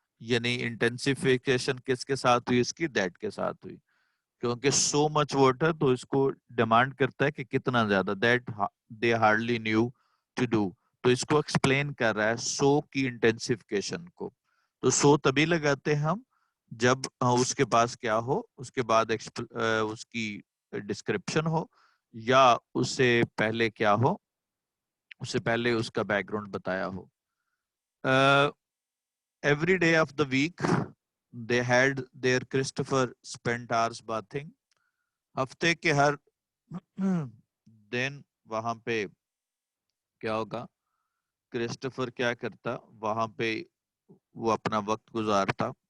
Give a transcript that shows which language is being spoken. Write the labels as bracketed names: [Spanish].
[Urdu] یعنی انٹینسیفیکیشن کس کے ساتھ ہوئی؟ اس کی that کے ساتھ ہوئی, کیونکہ [English] so much water [Urdu] تو اس کو ڈیمانڈ کرتا ہے کہ کتنا زیادہ, [English] that they hardly knew to do, [Urdu] تو اس کو ایکسپلین کر رہا ہے so کی انٹینسیفیکیشن کو. تو so تبھی لگاتے ہیں ہم جب اس کے پاس کیا ہو, اس کے بعد اس کی ڈسکرپشن ہو, یا اس سے پہلے کیا ہو, اس سے پہلے اس کا بیک گراؤنڈ بتایا ہو. [English] Every day of the week they had their Christopher spent hours bathing. [Urdu] ہفتے کے ہر دن وہاں پہ کیا ہوگا؟ کرسٹوفر کیا کرتا؟ وہاں پہ وہ اپنا وقت گزارتا.